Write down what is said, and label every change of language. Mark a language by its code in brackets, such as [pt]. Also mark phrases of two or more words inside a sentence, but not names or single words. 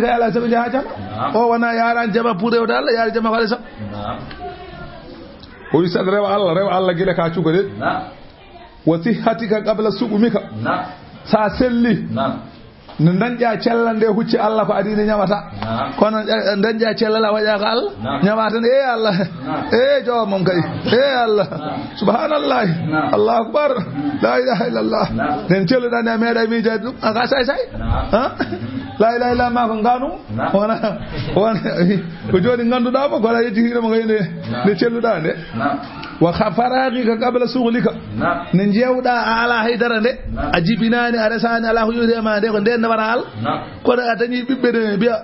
[ff] kay ala sago jaha jama o wona yaran jama pour rewde Allah yaari jama kale sam o wi saɗa rewa Allah guila ka cuga de [ar] وصحتك قبل سقمك [ff] sa selli no dañƴa cellal nde hucci Allah ko adine ñamata kono dañƴa cellal a waƴa ko Allah ñamata nde Allah jomum kay Allah [ar] سبحان الله الله أكبر لا إله إلا الله [ff] nen celluɗa nde a meeɗa miijade ɗum aka say la ilaha illa ma ko nganu wona ko joni ganduɗamo kola yejjitinomo kay nde celluɗa nde [ar] وفراغك قبل شغلك [ff] ne jewɗa a ala haydara nde a jibinani a resani ala ko yuri ma nde ko nden ne wara Allah kono a dañi ɓiɓɓe ne mbiya